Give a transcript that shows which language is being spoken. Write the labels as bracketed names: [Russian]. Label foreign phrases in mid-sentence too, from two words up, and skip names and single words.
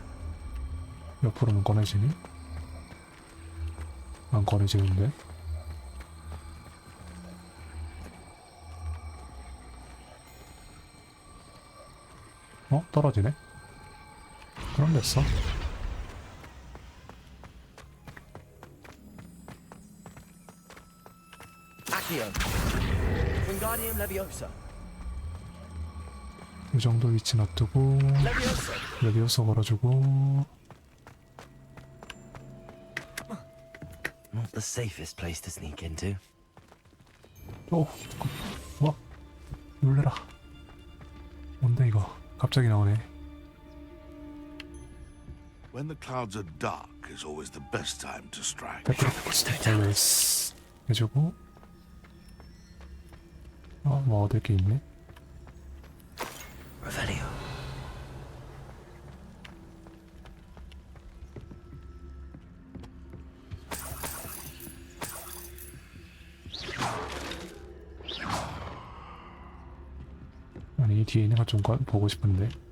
[Korean] 옆으로는 꺼내지니? 안 꺼내지는데? 떨어지네? 그럼 됐어. [Latin] Accio. Wingardium Leviosa. [Korean] 이 정도 위치 놔두고 레비오서 걸어주고. [English] Not the safest place to sneak into. [Korean] 뭐? 놀래라. 뭔데 이거? 갑자기 나오네. [English] When the clouds are dark is always the best time to strike. [Korean] 스타일리스 해주고. 뭐 얻을 게 있네. [Latin] Revelio. [Korean] 아니 이 뒤에 있는 거 좀 보고 싶은데.